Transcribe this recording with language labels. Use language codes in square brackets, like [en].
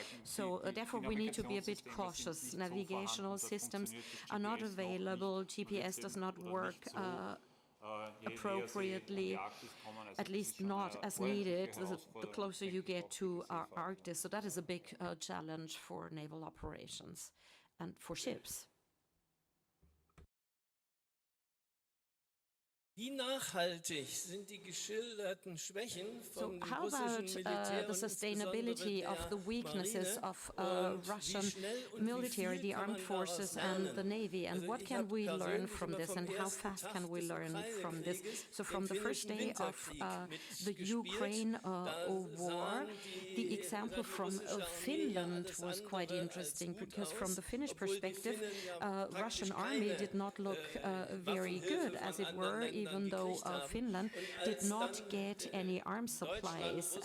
[en] So therefore we need to be a bit cautious. Navigational systems are not available. GPS does not work appropriately, at least not as needed, the closer you get to Arctic. So that is a big challenge for naval operations and for ships. [de] Wie nachhaltig sind die geschilderten Schwächen vom russischen Militär [en] the sustainability of the weaknesses of Russian military, the armed forces and the navy, and what can we learn from this and how fast can we learn from this? So from the first day of the Ukraine war, the example from Finland was quite interesting, because from the Finnish perspective, Russian army did not look very good, as it were, even though Finland did not get any arms supplies.